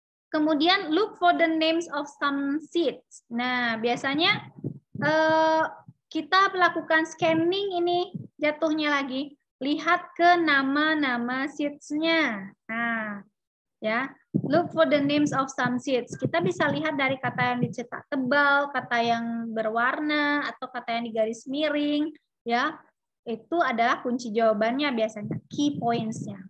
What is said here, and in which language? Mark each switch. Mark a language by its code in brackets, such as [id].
[en] Kemudian look for the names of some seats. [id] Nah biasanya kita melakukan scanning ini jatuhnya lagi. Lihat ke nama-nama seats-nya. [en] Nah, ya, look for the names of some seats. [id] Kita bisa lihat dari kata yang dicetak tebal, kata yang berwarna, atau kata yang digaris miring, ya. Itu adalah kunci jawabannya biasanya, key points-nya.